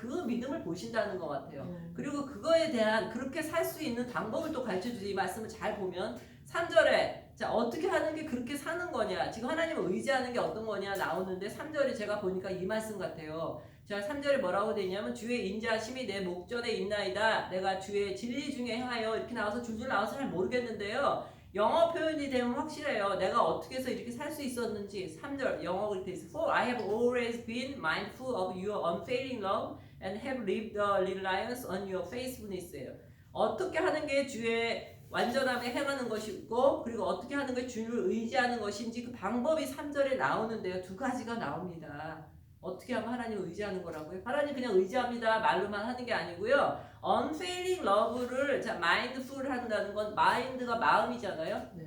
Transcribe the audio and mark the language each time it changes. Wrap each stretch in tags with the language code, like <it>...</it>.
<ko>그 믿음을 보신다는 것 같아요. 그리고 그거에 대한 그렇게 살 수 있는 방법을 또 가르쳐주세요. 이 말씀을 잘 보면 3절에 자 어떻게 하는 게 그렇게 사는 거냐, 지금 하나님을 의지하는 게 어떤 거냐 나오는데 3절에 제가 보니까 이 말씀 같아요. 자 3절에 뭐라고 되어 있냐면 주의 인자하심이 내 목전에 있나이다. 내가 주의 진리 중에 행하여 이렇게 나와서 줄줄 나와서 잘 모르겠는데요. 영어 표현이 되면 확실해요. 내가 어떻게 해서 이렇게 살 수 있었는지. 3절 영어 그렇게 있어요.</ko> <en>For I have always been mindful of your unfailing love and have lived the reliance on your faithfulness예요.</en> <ko>어떻게 하는 게 주의 완전함에 행하는 것이고 그리고 어떻게 하는 게 주를 의지하는 것인지 그 방법이 3절에 나오는데요. 두 가지가 나옵니다. 어떻게 하면 하나님을 의지하는 거라고요? 하나님 그냥 의지합니다 말로만 하는 게 아니고요. unfailing love를 mindful 한다는 건 mind가 마음이잖아요.</ko>